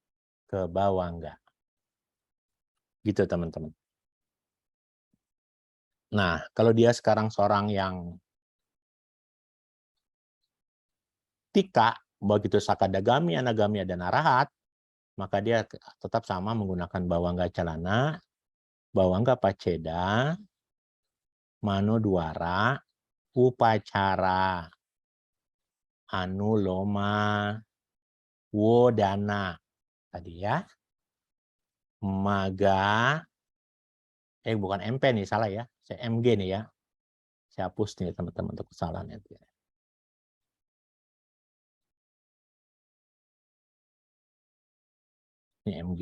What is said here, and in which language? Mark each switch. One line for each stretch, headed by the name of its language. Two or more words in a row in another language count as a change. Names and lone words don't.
Indonesian: Gitu teman-teman. Nah, kalau dia sekarang seorang yang tika, begitu sakadagami, anagami, dan arahat, maka dia tetap sama menggunakan
Pali: bawangga calana, bawangga paceda, mano duara, upacara, anuloma, wodana.
Indonesian: Tadi ya. Maga, bukan MP nih, salah ya. Saya MG nih ya. Saya hapus nih teman-teman untuk kesalahan itu. Ini MG.